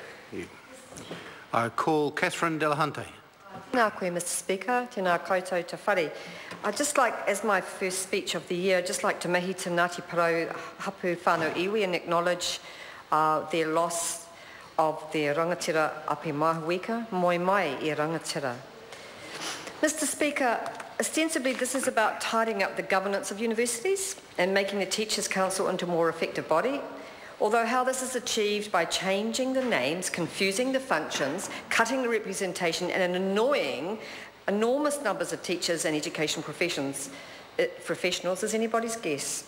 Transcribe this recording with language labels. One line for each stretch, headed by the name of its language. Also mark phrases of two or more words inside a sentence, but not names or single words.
English: you. I call Catherine Delahunty.
Māori: Tēnā koe,
English: Mr Speaker.
Māori: Tēnā koutou te whare.
English: I'd just like, as my first speech of the year, I'd just like to
Māori: mihi te Ngāti Parau hapu whānau iwi
English: and acknowledge their loss of their
Māori: rangatira api mahuika, moi mai I rangatira.
English: Mr Speaker, ostensibly this is about tidying up the governance of universities and making the Teachers' Council into a more effective body. Although how this is achieved by changing the names, confusing the functions, cutting the representation and annoying enormous numbers of teachers and education professionals is anybody's guess.